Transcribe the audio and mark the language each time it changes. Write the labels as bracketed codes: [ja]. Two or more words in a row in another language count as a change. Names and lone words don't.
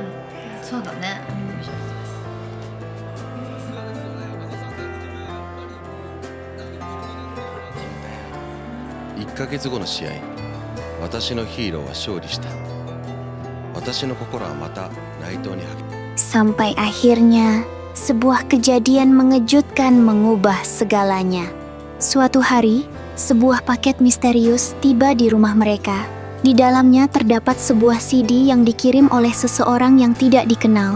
[ja] そうだね。 1ヶ月後の試合、私のヒーローは勝利した。私の心はまた内藤に励む。 [id] Sampai akhirnya, sebuah kejadian mengejutkan mengubah segalanya. Suatu hari, sebuah paket misterius tiba di rumah mereka. Di dalamnya terdapat sebuah CD yang dikirim oleh seseorang yang tidak dikenal.